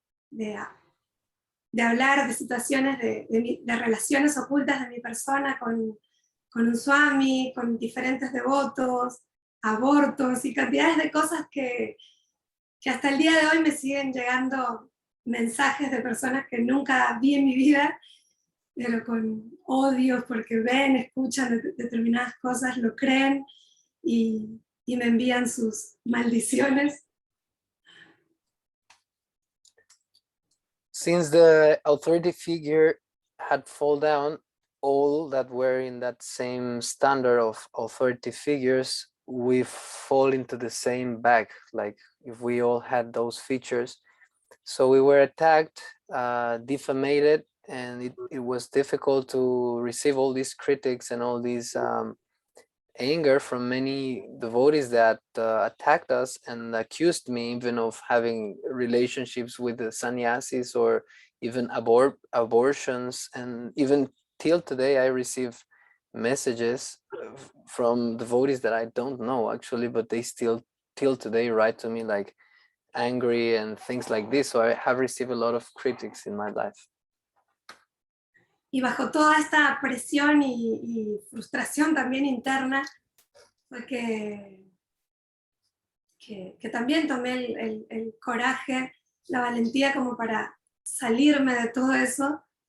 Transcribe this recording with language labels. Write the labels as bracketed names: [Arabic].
[Spanish] De hablar de situaciones de relaciones ocultas de mi persona con un swami, con diferentes devotos, abortos y cantidades de cosas que hasta el día de hoy me siguen llegando mensajes de personas que nunca vi en mi vida, pero con odio porque ven, escuchan determinadas cosas, lo creen y me envían sus maldiciones. [English] Since the authority figure had fallen down, all that were in that same standard of authority figures, we fall into the same bag, like if we all had those features. So we were attacked, defamated, and it was difficult to receive all these critics and all these anger from many devotees that attacked us and accused me even of having relationships with the sannyasis, or even abortions. And even till today I receive messages from devotees that I don't know actually, but they still till today write to me like angry and things like this. So I have received a lot of critics in my life. [Spanish] Y bajo toda esta presión y frustración también interna, fue que también tomé el coraje, la valentía como para salirme de todo eso.